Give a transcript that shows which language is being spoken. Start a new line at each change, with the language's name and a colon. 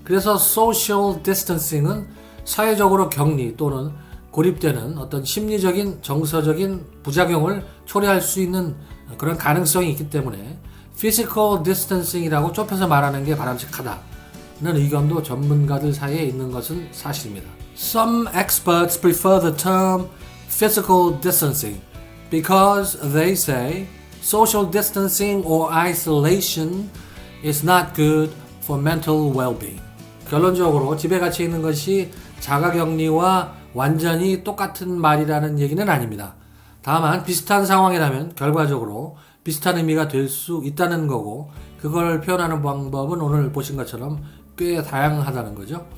Korean: 그래서 social distancing은 사회적으로 격리 또는 고립되는 어떤 심리적인 정서적인 부작용을 초래할 수 있는 그런 가능성이 있기 때문에 physical distancing이라고 좁혀서 말하는 게 바람직하다는 의견도 전문가들 사이에 있는 것은 사실입니다.
English: Some experts prefer the term physical distancing because they say social distancing or isolation is not good for mental well-being.
Korean: 결론적으로 집에 갇혀 있는 것이 자가격리와 완전히 똑같은 말이라는 얘기는 아닙니다. 다만 비슷한 상황이라면 결과적으로 비슷한 의미가 될 수 있다는 거고 그걸 표현하는 방법은 오늘 보신 것처럼 꽤 다양하다는 거죠.